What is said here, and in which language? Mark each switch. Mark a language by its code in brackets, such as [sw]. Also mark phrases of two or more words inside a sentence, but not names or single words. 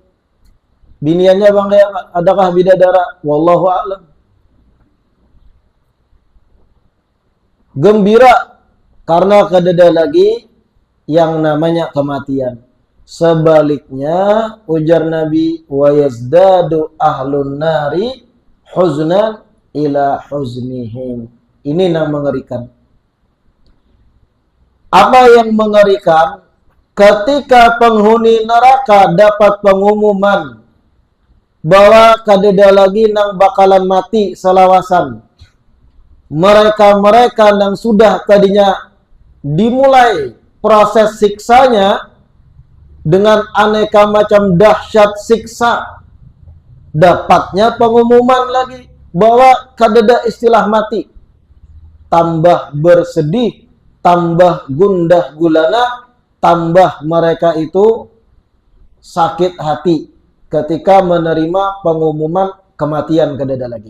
[bjn] Biniannya bang, adakah bidadara? [ar] والله أعلم. [id] Gembira karena kadada lagi yang namanya kematian. Sebaliknya ujar Nabi, [ar] ويزداد أهل النار حزنا إلى حزنهم. [id] Ini yang mengerikan. Apa yang mengerikan? Ketika penghuni neraka dapat pengumuman bahwa [bjn] kadada lagi nang [id] bakalan mati selawasan. Mereka-mereka yang sudah tadinya dimulai proses siksanya dengan aneka macam dahsyat siksa, dapatnya pengumuman lagi bahwa kadada istilah mati tambah bersedih, tambah gundah gulana, tambah mereka itu sakit hati ketika menerima pengumuman kematian kadada lagi.